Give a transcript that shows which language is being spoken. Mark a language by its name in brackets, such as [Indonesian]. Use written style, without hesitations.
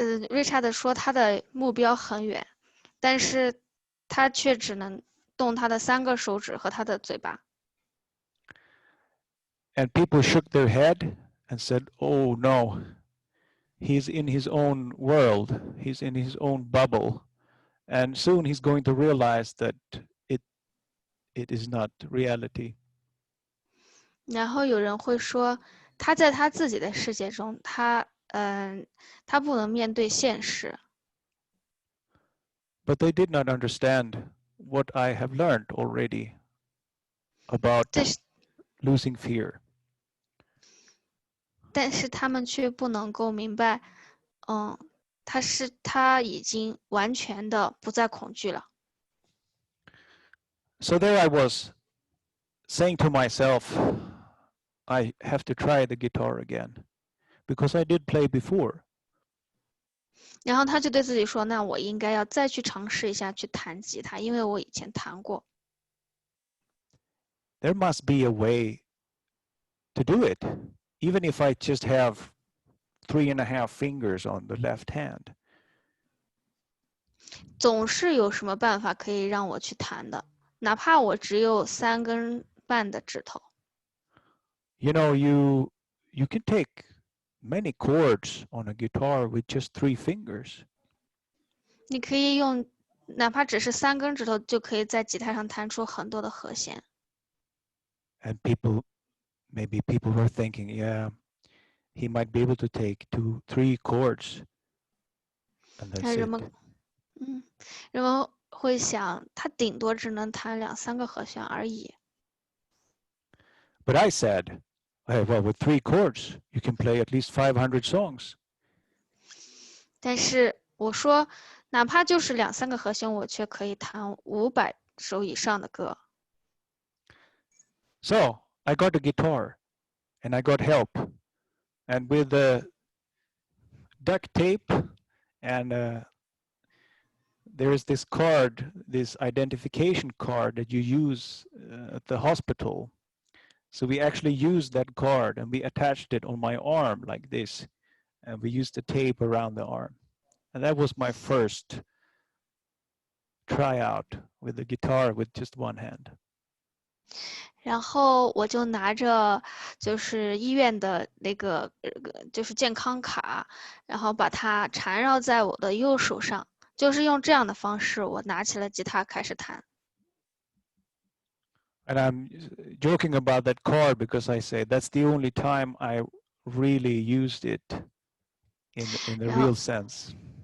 [Chinese] 瑞查德说他的目标很远，但是他却只能动他的3个手指和他的嘴巴。 [English] And people shook their head and said, "Oh no, he's in his own world. He's in his own bubble. And soon he's going to realize that it is not reality." [Chinese] 然后有人会说，他在他自己的世界中，他不能面对现实。 [English] But they did not understand what I have learned already about losing fear. [Chinese] 但是他们却不能够明白，他已经完全的不再恐惧了。 [English] So there I was, saying to myself, I have to try the guitar again, because I did play before. [Chinese] 然后他就对自己说：“那我应该要再去尝试一下去弹吉他，因为我以前弹过。” [English] There must be a way to do it, even if I just have 3.5 fingers on the left hand. [Chinese] 总是有什么办法可以让我去弹的，哪怕我只有3根半的指头。 [English] You know, you can take many chords on a guitar with just 3 fingers. [Chinese] 你可以用哪怕只是3根指头，就可以在吉他上弹出很多的和弦。 [English] And maybe people were thinking, yeah, he might be able to take 2-3 chords. And that's it. [Chinese] 人们会想，他顶多只能弹2-3个和弦而已。 [English] But I said, hey, well, with 3 chords, you can play at least 500 songs. [Chinese] 但是我说，哪怕就是2-3个和弦，我却可以弹500首以上的歌。 [English] So I got a guitar, and I got help, and with the duct tape, and there is this card, this identification card that you use at the hospital. So we actually used that card, and we attached it on my arm like this, and we used the tape around the arm. And that was my first tryout with the guitar with just one hand. [Chinese] 然后我就拿着就是医院的那个就是健康卡，然后把它缠绕在我的右手上，就是用这样的方式，我拿起了吉他开始弹。 [English] And I'm joking about that card because I say that's the only time I really used it in the real sense.